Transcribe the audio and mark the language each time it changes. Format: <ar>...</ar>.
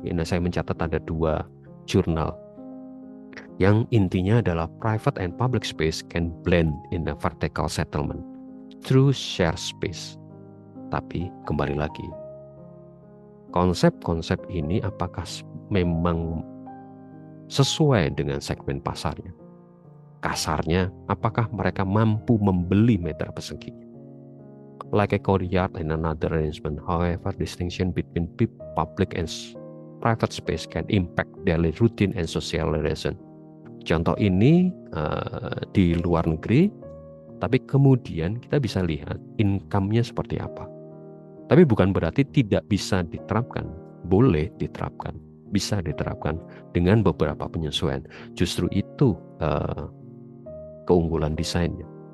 <id>Ini saya mencatat ada 2 jurnal yang intinya adalah</id> <en>private and public space can blend in a vertical settlement through share space.</en> <id>Tapi kembali lagi, konsep-konsep ini apakah memang sesuai dengan segmen pasarnya? Kasarnya, apakah mereka mampu membeli meter persegi?</id> <en>Like a courtyard and another arrangement, however, distinction between public and private space can impact daily routine and social relation.</en> <id>Contoh ini di luar negeri, tapi kemudian kita bisa lihat income-nya seperti apa. Tapi bukan berarti tidak bisa diterapkan, boleh diterapkan, bisa diterapkan dengan beberapa penyesuaian. Justru itu keunggulan desainnya.</id>